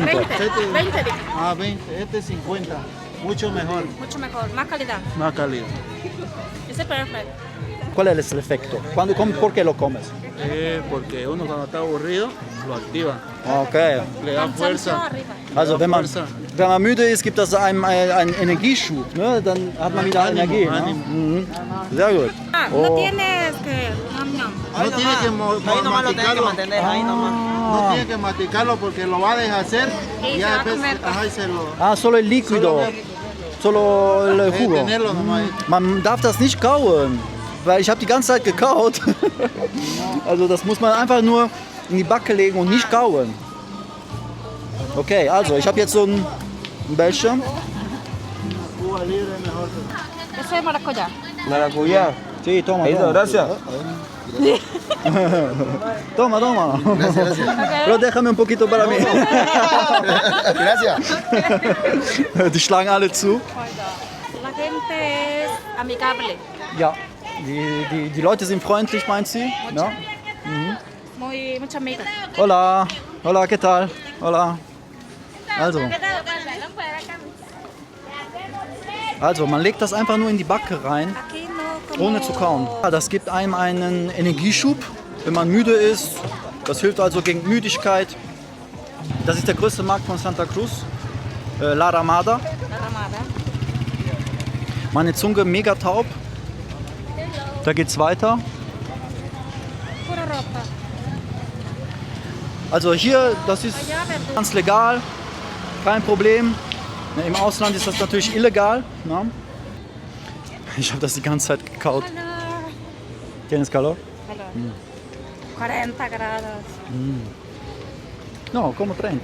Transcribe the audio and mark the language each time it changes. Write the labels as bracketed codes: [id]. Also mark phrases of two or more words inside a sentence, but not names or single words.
[es] 20. 20. Ah, 20. Este es 50. Mucho mejor. Mucho mejor. Más calidad. Más cálido. Ese es perfecto. ¿Cuál es el efecto? ¿Por qué lo comes? Porque uno cuando está aburrido lo activa. Okay. Le da Cansancio fuerza. arriba. [de] Also wenn man müde ist, gibt das einem einen Energieschub. Ne? Dann hat man wieder [es] Ánimo, [de] Energie. Ne? [es] ánimo. [de] Mhm. Sehr gut. Ah, Oh. [es] no tienes que. No. No tiene que Ahí nomás lo tienes que masticarlo. mantener, ahí nomás. No tiene que masticarlo porque lo va a deshacer Y y se ya va a después comer. ajá, y se lo. Ah, solo el líquido. Solo el jugo. Tenerlo nomás. [de] Man darf das nicht kauen, weil ich habe die ganze Zeit gekaut. Also das muss man einfach nur in die Backe legen und nicht kauen. Okay, also ich habe jetzt so ein Bällchen. [es] Cuba libre mejor. Ese es maracuyá. Maracuyá. Sí, toma, Ahí está, toma. gracias. Toma. Pero déjame un poquito para mí. Gracias. [de] Die schlagen alle zu. [es] La gente es amigable. [de] Ja, die Leute sind freundlich, meint sie? Ja. [es] Mucho amigo. Hola, ¿qué tal? Hola. [de] Also, Also man legt das einfach nur in die Backe rein, ohne zu kauen. Ja, das gibt einem einen Energieschub, wenn man müde ist. Das hilft also gegen Müdigkeit. Das ist der größte Markt von Santa Cruz, La Ramada. Meine Zunge mega taub. Da geht's weiter. Also hier, das ist ganz legal, kein Problem. Im Ausland ist das natürlich illegal. Ne? Ich habe das die ganze Zeit gekaut. [es] ¿Tienes calor? 40 grados. No, como 30.